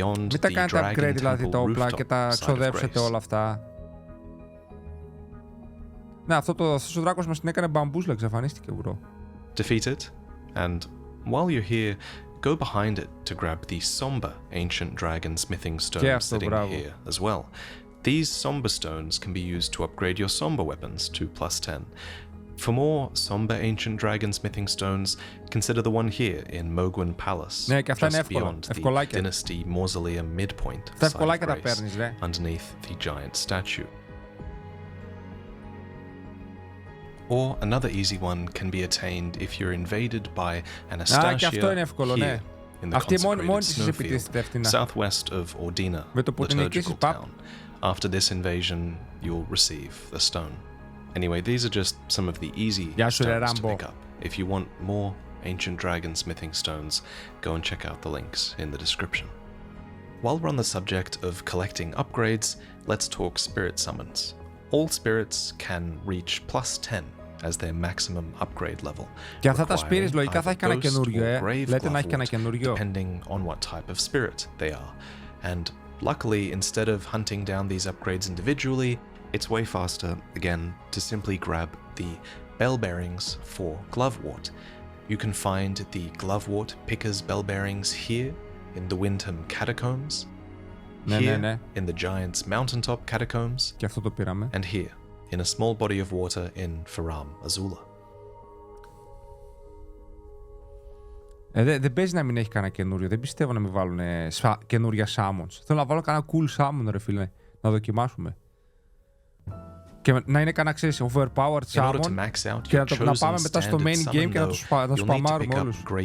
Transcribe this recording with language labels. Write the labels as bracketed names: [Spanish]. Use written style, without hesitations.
[Greek] Μην τα κάνετε upgrade δηλαδή τα όπλα και τα ξοδέψετε όλα αυτά. Ναι, αυτός ο δράκος μας την έκανε μπαμπούσλα, εξαφανίστηκε, μπρο. [English] Defeat it, and while you're here, go behind it to grab the somber ancient dragon smithing stones sitting here as well. These somber stones can be used to upgrade your somber weapons to plus 10. For more somber ancient dragon smithing stones, consider the one here in Mogwin Palace, just beyond the Dynasty Mausoleum midpoint side of Grace, underneath the giant statue. Or another easy one can be attained if you're invaded by Anastasia here in the consecrated snowfield, southwest of Ordina, liturgical town. After this invasion, you'll receive the stone. Anyway, these are just some of the easy stones to pick up. If you want more ancient dragon smithing stones, go and check out the links in the description. While we're on the subject of collecting upgrades, let's talk spirit summons. All spirits can reach plus 10 as their maximum upgrade level, [Greek] και αυτά τα spirits λογικά θα έχει κανένα καινούριο, λέτε να έχει κανένα καινούριο. [English] Depending on what type of spirit they are. And luckily, instead of hunting down these upgrades individually, it's way faster, again, to simply grab the bell bearings for Glovewort. You can find the Glovewort Picker's bell bearings here in the Windham Catacombs, here in the Giant's Mountaintop Catacombs, and here in a small body of water in Faramazula. [Greek] Δεν παίζει να μην έχει κανένα καινούριο. Δεν πιστεύω να μην βάλουν καινούρια summons. Θέλω να βάλω κανένα cool summon, ρε φίλε. Να δοκιμάσουμε. Και να είναι κανένα, ξέρεις, overpowered summon και να πάμε μετά στο main game και να τους σπαμάρουμε όλους.